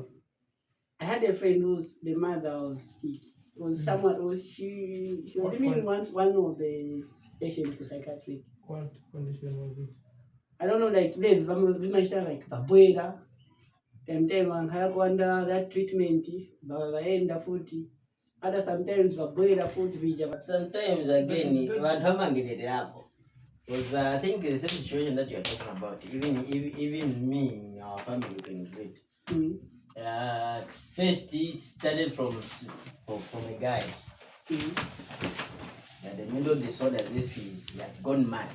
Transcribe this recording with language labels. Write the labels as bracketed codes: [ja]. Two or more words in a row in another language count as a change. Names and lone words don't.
[en] I had a friend whose the mother was sick. It was someone who she was bringing one of the patients to psychiatric. What condition was it? I don't know, like there's like Babuera. [ny] time vankhaya that treatment vaenda futi hata sometimes vabwera futi vija [en] But sometimes again, [ny] vantu vamangirire hapo. [en] Because I think the same situation that you are talking about, even me in our family, you can relate. First, it started from a guy. The mental disorder as if he has gone mad.